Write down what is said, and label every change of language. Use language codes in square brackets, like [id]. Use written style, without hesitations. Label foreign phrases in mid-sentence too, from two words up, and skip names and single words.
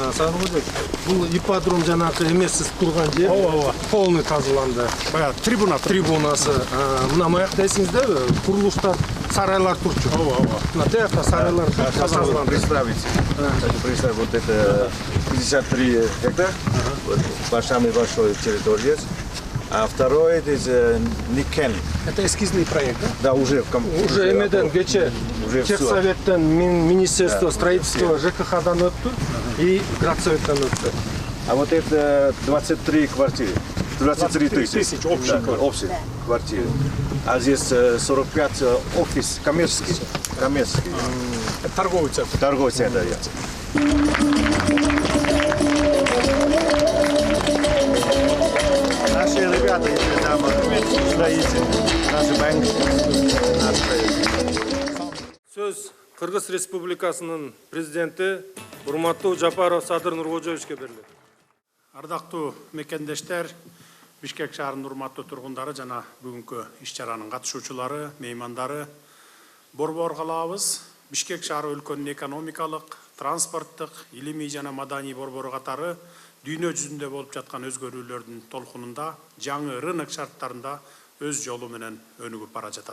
[ky] Сагынбек, бул ипподром жанагы эмессиз турган жер полный тазаланды. Баягы трибунасы. Мына маякта эсиңиздеби? Курулуштар, сарайлар турчу. Мына тиякта сарайлар тазаланды. [ru] Представить, вот это 53 гектара, самый большой территория. А второй это Никен. Это эскизный проект, да? Да, уже [ky] Уже эмеден кече Техсоветтен, [ru] Министерство строительства ЖКХ- [ky] дан өттү и Градсоветтен өттү. [ru] А вот это 23 квартиры. 23 тысяч общих квартир. А здесь 45 офис коммерческий. Торговый центр. Торговый центр. Наши ребята, если там строители, наши банки, наш проект. [ky] Сөз Кыргыз Республикасынын президенти урматтуу Жапаров Садыр Нуркожоевичке берилет. Ардактуу мекендештер, Бишкек шаарынын урматтуу тургундары жана бүгүнкү иш-чаранын катышуучулары, меймандары, борбор калабыз Бишкек шаары өлкөнүн экономикалык, транспорттук, илимий жана маданий борбору катары дүйнө жүзүндө болуп жаткан өзгөрүүлөрдүн толкунунда жаңы рынок шарттарында өз жолу менен өнүгүп бара жатат.